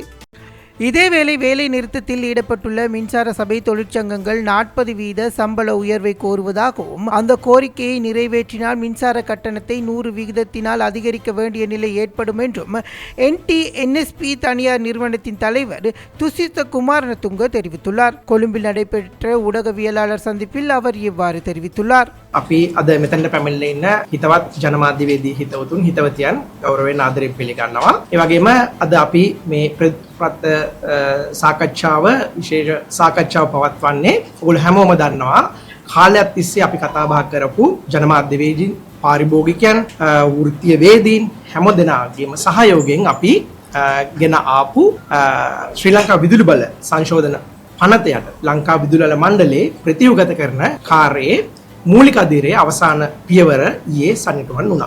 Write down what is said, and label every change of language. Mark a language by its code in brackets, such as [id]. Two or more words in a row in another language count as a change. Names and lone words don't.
[ta] இதேவேளை வேலை நிறுத்தத்தில் ஈடுபட்டுள்ள மின்சார சபை தொழிற்சங்கங்கள் 40% சம்பள உயர்வை கோருவதாகவும் அந்த கோரிக்கையை நிறைவேற்றினால் மின்சார கட்டணத்தை 100% அதிகரிக்க வேண்டிய நிலை ஏற்படும் என்றும் NTNSP தனியார் நிறுவனத்தின் தலைவர் துசித்த குமாரதுங்க தெரிவித்துள்ளார். கொழும்பில் நடைபெற்ற ஊடகவியலாளர் சந்திப்பில் அவர் இவ்வாறு தெரிவித்துள்ளார். [si] අපි අද මෙතනට පැමිණලා ඉන්න හිතවත් ජනමාධ්‍යවේදී හිතවතුන් හිතවතියන් ගෞරවයෙන් ආදරයෙන් පිළිගන්නවා. ඒ වගේම අද අපි මේ ප්‍රත්‍ය සාකච්ඡාව විශේෂ සාකච්ඡාව පවත්වන්නේ ඔයගොල්ලෝ හැමෝම දන්නවා කාලයක් තිස්සේ අපි කතා බහ කරපු ජනමාධ්‍යවේදීන් පාරිභෝගිකයන් වෘත්තීයවේදීන් හැමදෙනාගේම සහයෝගයෙන් අපි ගෙන ආපු ශ්‍රී ලංකා විදුලි බල සංශෝධන පනතයට ලංකා විදුලි බල මණ්ඩලයේ ප්‍රතිඋගත කරන කාර්යයේ මූලික අධීරයේ අවසාන පියවර ඊයේ සනිටුවන් වුණා.